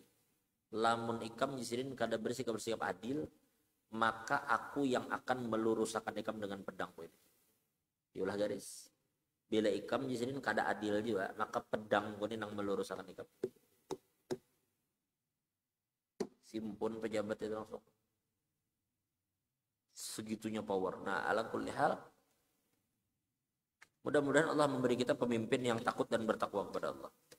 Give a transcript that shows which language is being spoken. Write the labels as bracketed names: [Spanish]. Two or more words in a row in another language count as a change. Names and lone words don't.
[Banjar] Lamun ikam Jasidin kada bersikap adil, maka aku yang akan meluruskan ikam dengan pedangku ini. Diulah garis. Bila ikam Jasidin kada adil juga, maka pedangku ini yang meluruskan ikam. Simpun pejabat itu langsung. [Indonesian] Segitunya power. Nah, [Arabic] ala kulli hal, [Indonesian] mudah-mudahan Allah memberi kita pemimpin yang takut dan bertakwa kepada Allah.